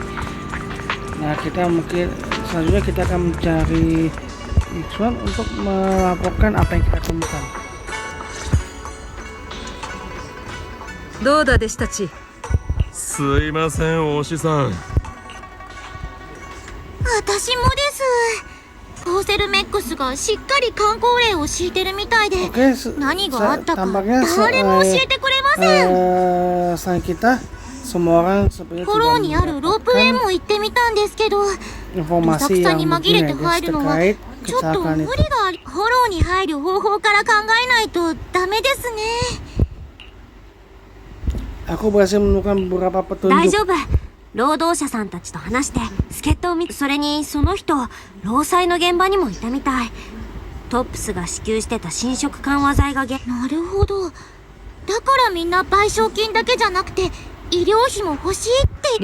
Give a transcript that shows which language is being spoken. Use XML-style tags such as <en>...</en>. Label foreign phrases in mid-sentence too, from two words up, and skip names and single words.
<id>Nah, kita mungkin selanjutnya kita akan mencari Ixuan untuk melaporkan apa yang kita temukan.</id> <ja>どうだ弟子たち。すいませんお師さん。私もです。ポーセルメックスがしっかり観光令を敷いてるみたいで、</ja> <id>Oke,</id> <ja>何があったか</ja> <id>tampaknya</id> <ja>誰も教えてくれません。</ja> <id>selain kita, semua orang sebenarnya</id> <ja>フォローにあるロープウェイも行ってみたんですけど、どさ</ja> <id>informasi</id> <ja>くさ</ja> <id>yang</id> <ja>に紛れて</ja> <id>mungkin</id> <ja>入るのは</ja> <id>terkait</id> <ja>ちょっと</ja> <id>kecelakaan</id> <ja>無</ja> <id>itu.</id> <ja>理があり、フォローに入る方法から考えないとダメですね。</ja> <id>Aku berhasil menemukan beberapa</id> <ja>大</ja> <id>petunjuk.</id> <ja>丈夫。労働者さんたちと話して助っ人を見、それにその人労災の現場にもいたみたい。トップスが支給してた侵食緩和剤がなるほど。だからみんな賠償金だけじゃなくて医療費も欲しいって。</ja>